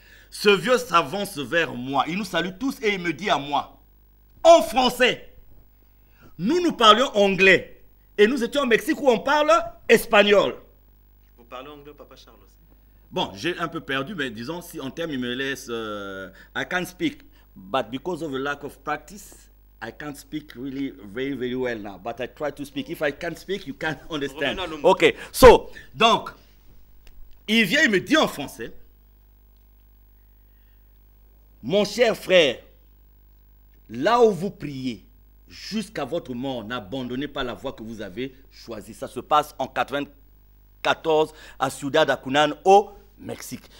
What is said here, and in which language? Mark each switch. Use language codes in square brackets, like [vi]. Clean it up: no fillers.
[fr] Ce vieux s'avance vers moi, il nous salue tous et il me dit à moi, en français, nous parlions anglais et nous étions au Mexique où on parle espagnol. Vous parlez anglais, Papa Charles aussi? Bon, j'ai un peu perdu, mais disons, si en termes il me laisse, [en] I can't speak. But because of a lack of practice, I can't speak really very, very well now. But I try to speak. If I can't speak, you can't understand. Ok. [fr] So, donc, il vient, il me dit en français, mon cher frère, là où vous priez, jusqu'à votre mort, n'abandonnez pas la voie que vous avez choisie. Ça se passe en 94 à Ciudad Acunan, au Mexique.